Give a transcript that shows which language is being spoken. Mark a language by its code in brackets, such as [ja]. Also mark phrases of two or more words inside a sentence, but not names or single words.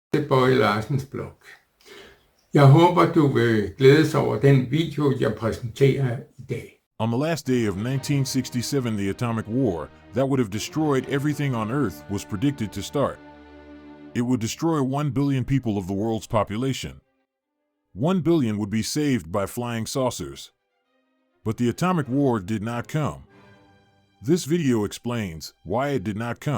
[da] til Bøje Larsens blog. Jeg håber, du vil glædes over den video, jeg præsenterer i dag. [en] On the last day of 1967, the atomic war that would have destroyed everything on Earth was predicted to start. It would destroy 1 billion people of the world's population. 1 billion would be saved by flying saucers. But the atomic war did not come. This video explains why it did not come.